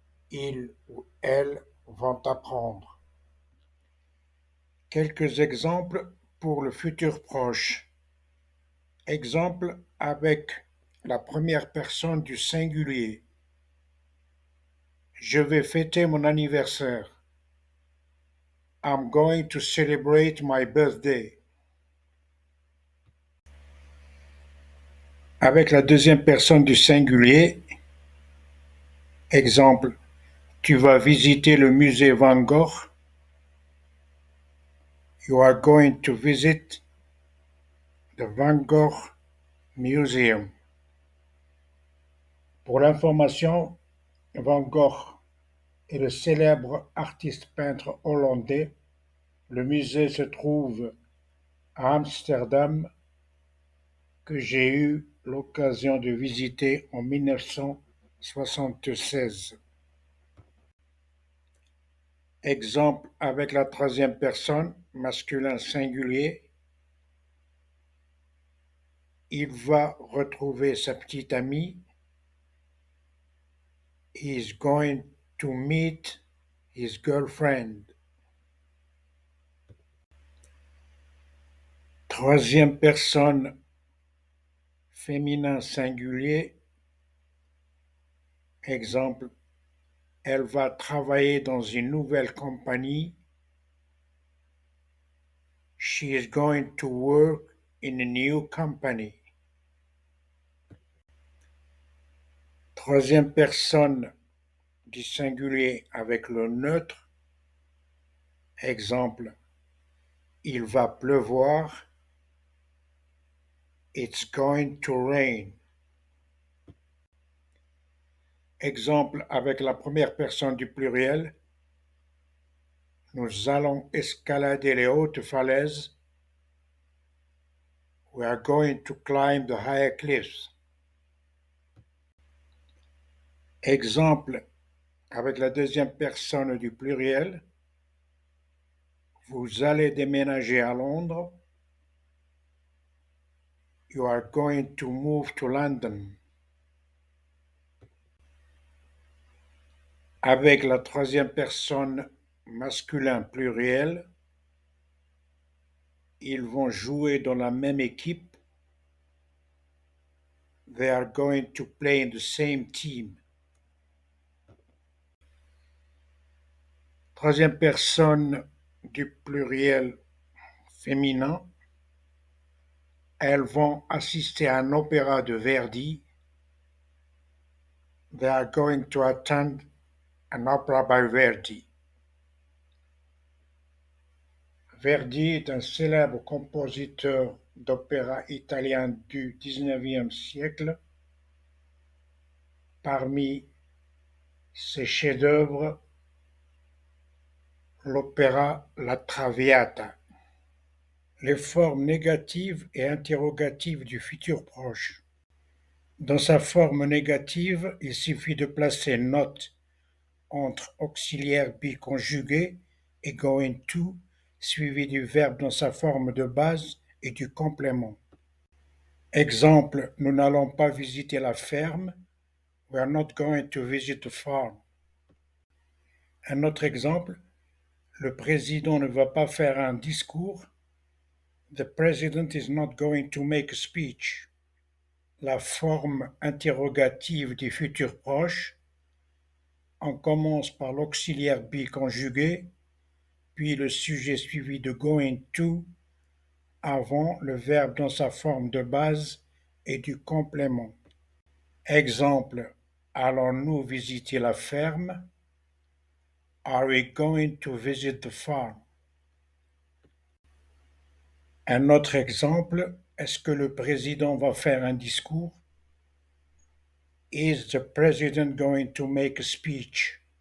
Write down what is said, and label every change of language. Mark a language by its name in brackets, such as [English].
[French] Ils ou elles vont apprendre. Quelques exemples pour le futur proche. Exemple avec la première personne du singulier. Je vais fêter mon anniversaire. [English] I'm going to celebrate my birthday. [French] Avec la deuxième personne du singulier. Exemple, tu vas visiter le musée Van Gogh. [English] You are going to visit the Van Gogh Museum. [French] Pour l'information, Van Gogh est le célèbre artiste peintre hollandais. Le musée se trouve à Amsterdam que j'ai eu l'occasion de visiter en 1976. Exemple avec la troisième personne, masculin singulier, il va retrouver sa petite amie. [English] He's going to meet his girlfriend. [French] Troisième personne, féminin singulier. Exemple, elle va travailler dans une nouvelle compagnie. [English] She is going to work in a new company. [French] Troisième personne du singulier avec le neutre. Exemple, il va pleuvoir. [English] It's going to rain. [French] Exemple avec la première personne du pluriel. Nous allons escalader les hautes falaises. [English] We are going to climb the higher cliffs. [French] Exemple avec la deuxième personne du pluriel. Vous allez déménager à Londres. [English] You are going to move to London. [French] Avec la troisième personne masculin pluriel, ils vont jouer dans la même équipe. [English] They are going to play in the same team. [French] Troisième personne du pluriel féminin, elles vont assister à un opéra de Verdi. [English] They are going to attend an opera by Verdi. [French] Verdi est un célèbre compositeur d'opéra italien du XIXe siècle. Parmi ses chefs-d'œuvre, l'opéra La Traviata. Les formes négatives et interrogatives du futur proche. Dans sa forme négative, il suffit de placer not entre auxiliaire biconjugué et going to, suivi du verbe dans sa forme de base et du complément. Exemple, nous n'allons pas visiter la ferme. [English] We are not going to visit the farm. [French] Un autre exemple, le président ne va pas faire un discours. [English] The president is not going to make a speech. [French] La forme interrogative du futur proche. On commence par l'auxiliaire be conjugué, puis le sujet suivi de going to, avant le verbe dans sa forme de base et du complément. Exemple, allons-nous visiter la ferme? [English] Are we going to visit the farm? [French] Un autre exemple, est-ce que le président va faire un discours? [English] Is the president going to make a speech?